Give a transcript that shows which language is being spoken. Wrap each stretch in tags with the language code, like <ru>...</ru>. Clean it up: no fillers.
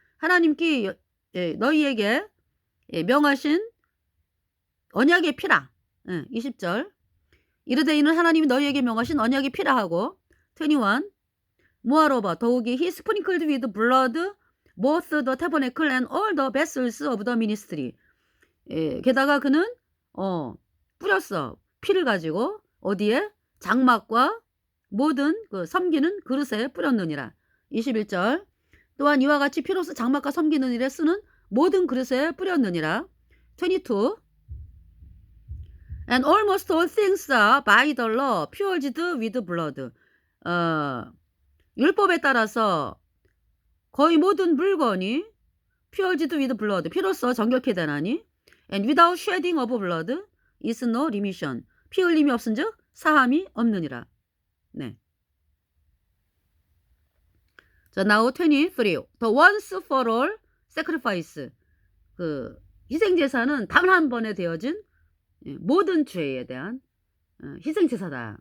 <ko>하나님께 너희에게 명하신 언약의 피라. 20절. 이르되 이는 하나님이 너희에게 명하신 언약의 피라 하고 21.</ko> <en>모아로바 더욱이 he sprinkled with blood both the tabernacle and all the vessels of the ministry.</en> <ko>게다가 그는 뿌렸어. 피를 가지고 어디에? 장막과 모든 그 섬기는 그릇에 뿌렸느니라. 21절. 또한 이와 같이 피로써 장막과 섬기는 일에 쓰는 모든 그릇에 뿌렸느니라. 22.</ko> <en>And almost all things are by the law purged with blood.</en> <ko>율법에 따라서 거의 모든 물건이</ko> <en>purged with blood.</en> <ko>피로써 정결케 되나니.</ko> <en>And without shedding of blood is no remission.</en> <ko>피 흘림이 없은즉 사함이 없느니라. 네. 자, now 23.</ko> <en>The once for all sacrifice.</en> <ko>그 희생제사는 단 한 번에 되어진 모든 죄에 대한 희생제사다.</ko>